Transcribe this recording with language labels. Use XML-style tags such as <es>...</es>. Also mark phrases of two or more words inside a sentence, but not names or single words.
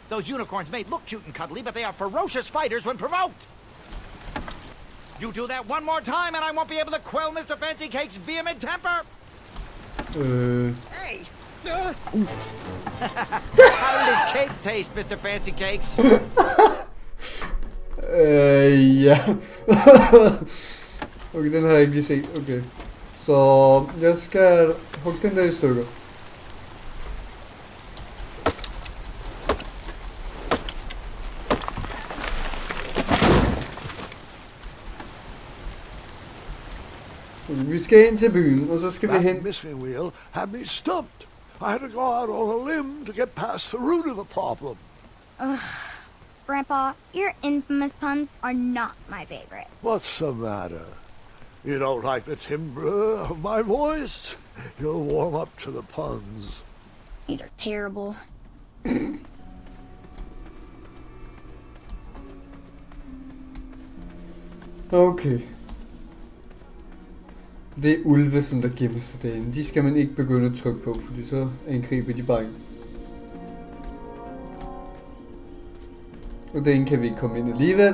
<en>Those unicorns may look cute and cuddly, but they are ferocious fighters when provoked. You do that one more time and I won't be able to quell Mr. Fancy Cake's vehement temper. Hey! How does cake taste, Mr. Fancy Cakes?</en> <da>Ja. Okay, den har jeg ikke lige set. Okay. Så jeg skal hugge den der i stykker. Vi skal ind til byen, og så skal vi hen.</da> <en>That missing wheel had me stumped. I had to go out on a limb to get past the root of the problem. Ugh. Grandpa, your infamous puns are not my favorite. What's the matter? You don't like the timbre of my voice? You'll warm up to the puns. These are terrible. Okay.</en> <da>Det er ulve, som der gemmer sig derinde. De skal man ikke begynde at trykke på, fordi så angriber de bare ind. Og derinde kan vi ikke komme ind alligevel.</da>